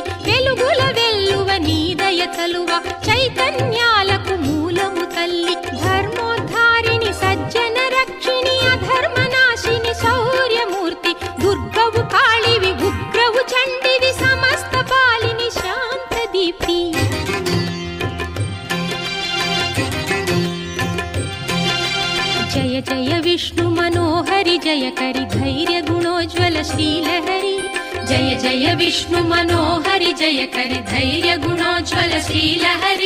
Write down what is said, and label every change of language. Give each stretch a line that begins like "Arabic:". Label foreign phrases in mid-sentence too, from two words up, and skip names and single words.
Telugu: వెలుగుల వెల్లువ నీ దయ చలువ చైతన్యాలకు మూలము తల్లి. ధర్మోద్ధారిణి సజ్జన రక్షిణి అధర్మనాశిని శౌర్యమూర్తి. దుర్గవు కాళివి ఉగ్రవు చండివి సమస్త పాలిని శాంత దీప్తి.
Sanskrit: जय जय विष्णु मनोहरि जय करि धैर्य गुणोज्ज्वल श्रीलहरि. जय जय विष्णु मनोहरि जय करि धैर्य गुणोज्ज्वल श्रीलहरि.